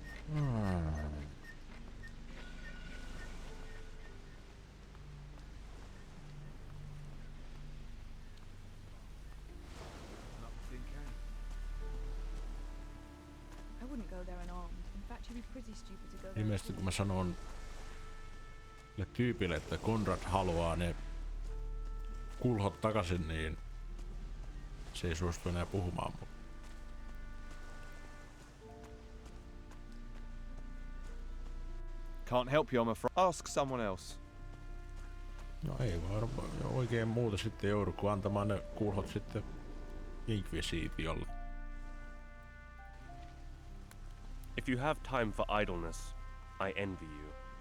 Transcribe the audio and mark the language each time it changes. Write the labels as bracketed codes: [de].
[en] I wouldn't go there unarmed. In fact, you'd be pretty stupid to go there. [fi] Ilmeisesti kun mä sanon sille tyypille, että Konrad haluaa ne kulhot takaisin, niin se ei suostu enää puhumaan mun. [en] Can't help you, I'm afraid. Ask someone else. [fi] No ei varmaan oikein muuta sitten joudu kuin antamaan ne kulhot sitten Inquisitiolle. [en] If you have time for idleness, I envy you.